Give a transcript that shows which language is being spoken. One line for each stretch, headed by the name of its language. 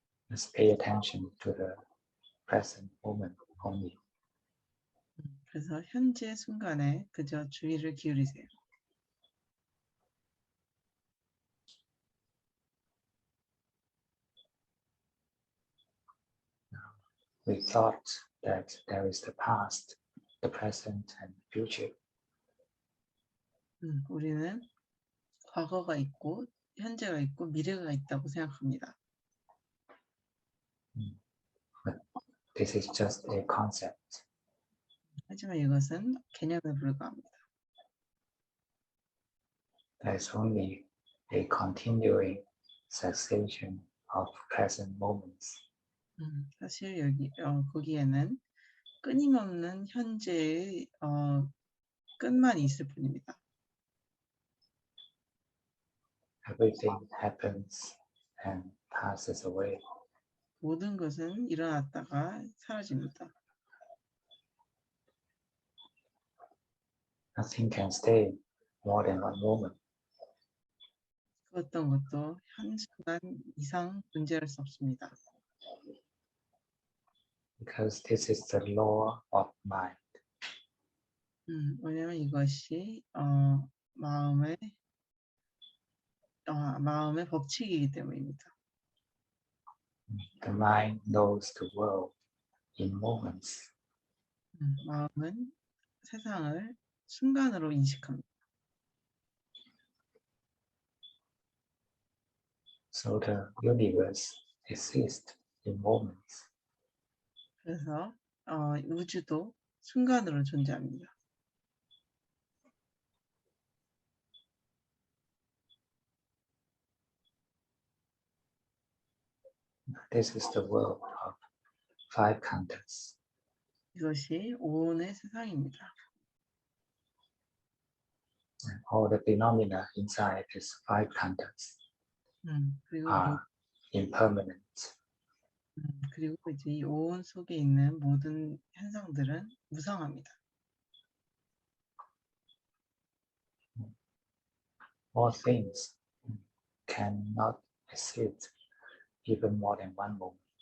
English: must pay attention to the present moment only.
Korean: 그래서 현재 순간에 그저 주의를 기울이세요.
English: We thought that there is the past, the present, and the future.
Korean: 우리는 과거가 있고 현재가 있고 미래가 있다고 생각합니다.
English: But this is just a concept.
Korean: 하지만 이것은 개념에 불과합니다.
English: There is only a continuing succession of present moments.
Korean: 사실 거기에는 끊임없는 현재의 끝만 있을 뿐입니다.
English: Everything happens and passes away.
Korean: 모든 것은 일어났다가 사라집니다.
English: Nothing can stay more than one moment.
Korean: 그 어떤 것도 한순간 이상 존재할 수 없습니다.
English: Because this is the law of mind.
Korean: 왜냐하면 이것이 마음의 법칙이기 때문입니다.
English: The mind knows the world in moments.
Korean: 마음은 세상을 순간으로 인식합니다.
English: So the universe exists in moments.
Korean: 그래서 우주도 순간으로 존재합니다.
English: This is the world of five khandhas.
Korean: 이것이 오온의 세상입니다.
English: And all the phenomena inside these five khandhas
Korean: 그리고
English: are impermanent.
Korean: 그리고 이제 이 오온 속에 있는 모든 현상들은 무상합니다.
English: All things cannot exist even more than one moment.